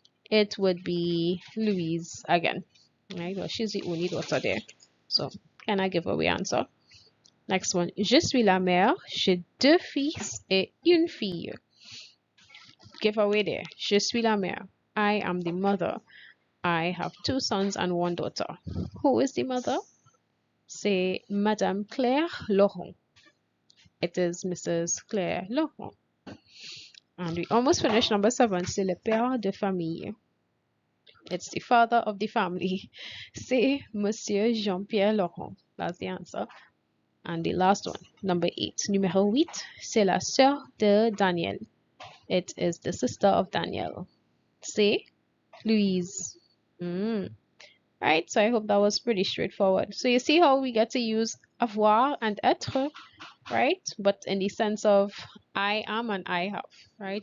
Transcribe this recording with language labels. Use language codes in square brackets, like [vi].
[en] It would be Louise again. Right? Well, she's the only daughter there. So, can I give away answer? Next one. [fr] Je suis la mère, j'ai 2 fils et une fille. [en] Giveaway there. [fr] Je suis la mère. [en] I am the mother. I have 2 sons and 1 daughter. Who is the mother? [fr] C'est Madame Claire Laurent. [en] It is Mrs. Claire Laurent. And we almost finished number 7. [fr] C'est le père de famille. [en] It's the father of the family. [fr] C'est Monsieur Jean-Pierre Laurent. [en] That's the answer. And the last one, number 8. [fr] Numéro 8, c'est la sœur de Daniel. [en] It is the sister of Daniel. [fr] C'est Louise. [en] Right, so I hope that was pretty straightforward. So you see how we get to use avoir and être, right? But in the sense of I am and I have, right?